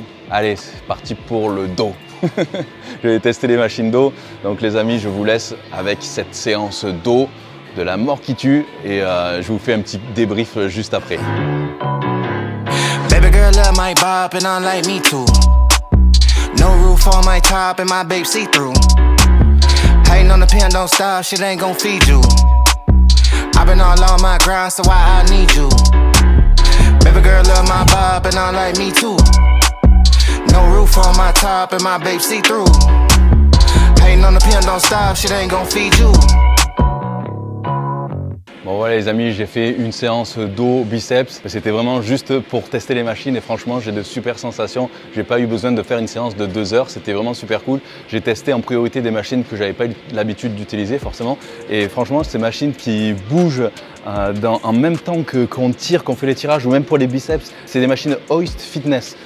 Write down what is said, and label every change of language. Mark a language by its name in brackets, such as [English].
[French] Allez, c'est parti pour le dos. Je vais tester les machines d'eau. Donc les amis, je vous laisse avec cette séance d'eau de la mort qui tue et je vous fais un petit débrief juste après. [English] Baby girl love my bop and I like me too. No roof on my top and my babe see through. Hating on the pen, don't stop, shit ain't gon' feed you. I've been all on my grind, so why I need you. Baby girl love my bop and I like me too. No roof on my top and my babe see through. Hating on the pen, don't stop, shit ain't gon' feed you. [French] Bon voilà les amis, j'ai fait une séance dos biceps. C'était vraiment juste pour tester les machines et franchement j'ai de super sensations. J'ai pas eu besoin de faire une séance de 2 heures, c'était vraiment super cool. J'ai testé en priorité des machines que j'avais pas eu l'habitude d'utiliser forcément. Et franchement ces machines qui bougent en même temps qu'on tire, qu'on fait les tirages ou même pour les biceps, c'est des machines Hoist Fitness.